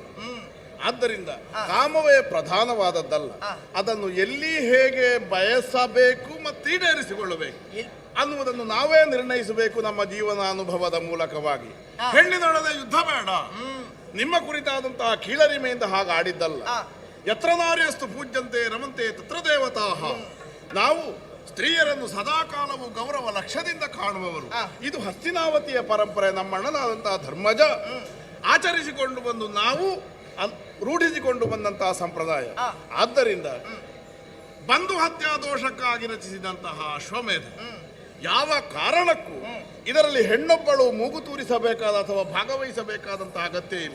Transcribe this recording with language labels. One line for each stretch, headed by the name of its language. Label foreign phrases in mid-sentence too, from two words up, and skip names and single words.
Kannada: ಆದ್ದರಿಂದ ಕಾಮವೇ ಪ್ರಧಾನವಾದದ್ದಲ್ಲ, ಅದನ್ನು ಎಲ್ಲಿ ಹೇಗೆ ಬಯಸಬೇಕು ಮತ್ತು ಈಡೇರಿಸಿಕೊಳ್ಳಬೇಕು ಅನ್ನುವುದನ್ನು ನಾವೇ ನಿರ್ಣಯಿಸಬೇಕು ನಮ್ಮ ಜೀವನಾನುಭವದ ಮೂಲಕವಾಗಿ. ಹೆಣ್ಣಿನೊಡನೆ ಯುದ್ಧ ಬೇಡ, ನಿಮ್ಮ ಕುರಿತಾದಂತಹ ಕೀಳರಿಮೆಯಿಂದ ಹಾಗೆ ಆಡಿದ್ದಲ್ಲ.
Sanskrit: ಯತ್ರ ನಾರ್ಯಸ್ತು ಪೂಜ್ಯಂತೆ ರಮಂತೆ ತತ್ರ ದೇವತಾಃ.
Kannada: ನಾವು ಸ್ತ್ರೀಯರನ್ನು ಸದಾಕಾಲವು ಗೌರವ ಲಕ್ಷ್ಯದಿಂದ ಕಾಣುವವರು. ಇದು ಹಸ್ತಿನಾವತಿಯ ಪರಂಪರೆ, ನಮ್ಮಣ್ಣನಾದಂತಹ ಧರ್ಮಜ ಆಚರಿಸಿಕೊಂಡು ಬಂದು ನಾವು ರೂಢಿಸಿಕೊಂಡು ಬಂದಂತಹ ಸಂಪ್ರದಾಯ. ಆದ್ದರಿಂದ ಬಂಧು ಹತ್ಯಾ ದೋಷಕ್ಕಾಗಿ ರಚಿಸಿದಂತಹ ಅಶ್ವಮೇಧ ಯಾವ ಕಾರಣಕ್ಕೂ ಇದರಲ್ಲಿ ಹೆಣ್ಣೊಬ್ಬಳು ಮೂಗು ತೂರಿಸಬೇಕಾದ ಅಥವಾ ಭಾಗವಹಿಸಬೇಕಾದಂತಹ ಅಗತ್ಯ ಇಲ್ಲ.